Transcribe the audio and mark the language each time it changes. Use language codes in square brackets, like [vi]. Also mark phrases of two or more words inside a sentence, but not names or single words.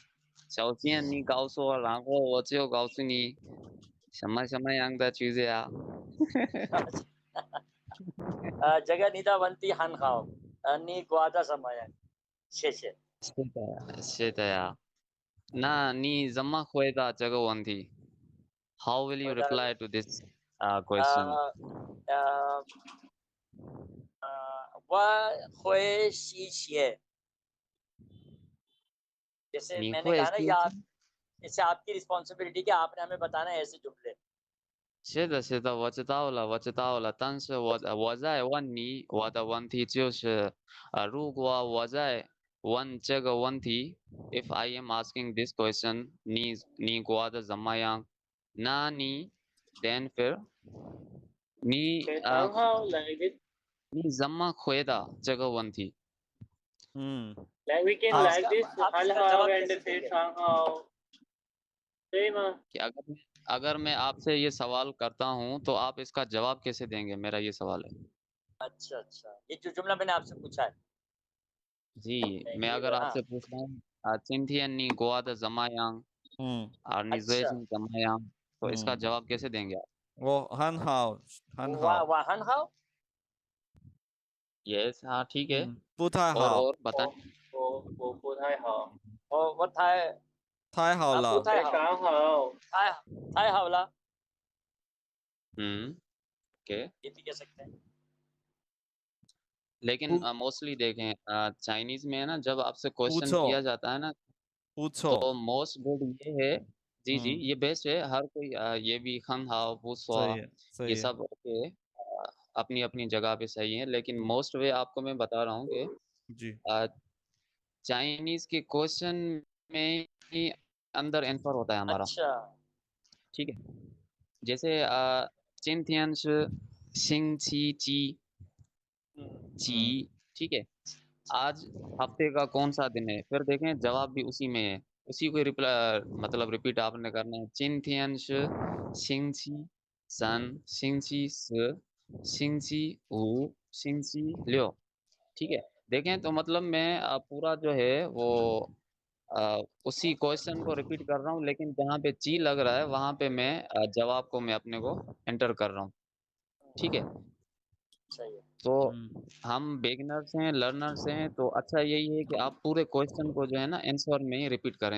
[zh] 首先你告诉我，然后我就告诉你什么什么样的就是呀。这个你的问题很好，你挂的什么呀？谢谢。是的呀，是的呀。那你怎么回答这个问题 ？ [en] How will you [zh] 回答 reply to this 呃 question？呃我会谢谢，जैसे 你 [hi] मैंने [zh] 会 [hi] कहा ना [zh] 谢 [hi] ये [zh] 谢？ [hi] आप इससे आपकी रिस्पॉन्सिबिलिटी कि आपने हमें बताना है ऐसे जुमले। [zh] 是的，是的，我知道了，我知道了。但是我在问你，我的问题就是，如果我在问这个问题 ， [en] if I am asking this question， [zh] 你过得怎么样？那你 then 你非常好 ， [en] like it， [zh] 你怎么回答这个问题？ [en] like we can [hi] आप [en] like [hi] इसका [en] this， [hi] आप [zh] 很 [hi] इसका [zh] 好 [hi] जवाब [en] and [hi] कैसे [zh] 非 [hi] देंगे? [zh] 常好，对吗？ [hi] कि अगर मैं आपसे ये सवाल करता हूँ, तो आप इसका जवाब कैसे देंगे? मेरा ये सवाल है। अच्छा अच्छा, ये जो जुमला मैंने आपसे पूछा है। जी, मैं ये अगर हाँ, आपसे पूछता हूँ, [zh] 今天你过得怎么样? और 你最 [hi] अच्छा [zh] 近怎么样? [hi] तो इसका जवाब कैसे देंगे आप? [zh] 我很好，很 [hi] वाह [zh] 好， [hi] वाह [zh] 很好 [hi] यस, हाँ, ठीक है। [zh] 不太好， [hi] और बताएं। [zh] 我不太好，我太太好不了，太好，非常好，太好了， [hi] ओके। ये भी कह सकते हैं। लेकिन मोस्टली देखें, चाइनीज़ में है ना, जब आपसे [zh] 不 [hi] क्वेश्चन [zh] 错， [hi] किया जाता है ना, [zh] 不 [hi] तो [zh] 错， [en] most good [hi] ये है, जी, जी, ये बेस्ट है। हर कोई ये भी [zh] 很好，不错, 所以所 [hi] ये [zh] 以 [hi] सब ओके है, अपनी-अपनी जगह पे सही है। लेकिन [en] most way [hi] आपको मैं बता रहा हूँ कि जी अ, चाइनीज़ के क्वेश्चन में ही अंदर आंसर होता है हमारा, अच्छा ठीक है? जैसे [zh] 今天是星期几 [hi] जी, ठीक है? आज हफ्ते का कौन-सा दिन है? फिर देखें जवाब भी उसी में है। उसी को मतलब रिपीट आपने करना है। [zh] 今天是星期三、星期四、星期五、星期六, [hi] ठीक है? देखें तो मतलब मैं पूरा जो है वो उसी क्वेश्चन को रिपीट कर रहा हूँ, लेकिन जहाँ पे ची लग रहा है वहाँ पे मैं जवाब को मैं अपने को एंटर कर रहा हूँ, ठीक है? सही है। तो हम बिगिनर्स हैं, लर्नर्स हैं, तो अच्छा यही है कि आप पूरे क्वेश्चन को जो है ना आंसर में ही रिपीट करें।